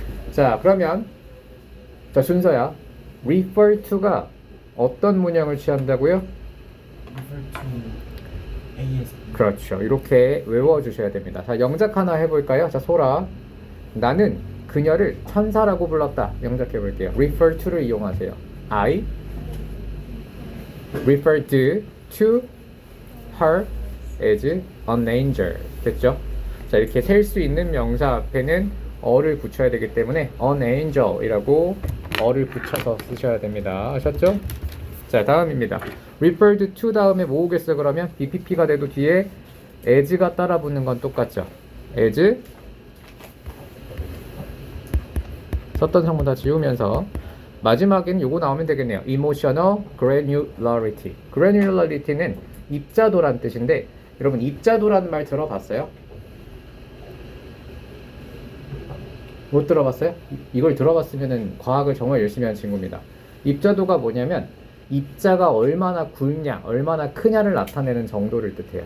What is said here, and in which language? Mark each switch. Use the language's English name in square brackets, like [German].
[Korean] 자, 그러면 자, 순서야. refer to가 어떤 문형을 취한다고요? [English] refer to A as B. [Korean] 그렇죠. 이렇게 외워주셔야 됩니다. 자, 영작 하나 해볼까요? 자, 소라. 나는 그녀를 천사라고 불렀다. 영작해 볼게요. refer to를 이용하세요. [English] I referred to her as an angel. [Korean] 됐죠? 자, 이렇게 셀 수 있는 명사 앞에는 어를 붙여야 되기 때문에 an angel 이라고 어를 붙여서 쓰셔야 됩니다. 아셨죠? 자, 다음입니다. referred to 다음에 뭐 오겠어 그러면? BPP가 돼도 뒤에 as가 따라 붙는 건 똑같죠. as 썼던 성분 다 지우면서 마지막엔 요거 나오면 되겠네요. [English] emotional granularity. [Korean] granularity는 입자도란 뜻인데 여러분 입자도라는 말 들어봤어요? 못 들어봤어요? 이걸 들어봤으면 과학을 정말 열심히 한 친구입니다. 입자도가 뭐냐면 입자가 얼마나 굵냐, 얼마나 크냐를 나타내는 정도를 뜻해요.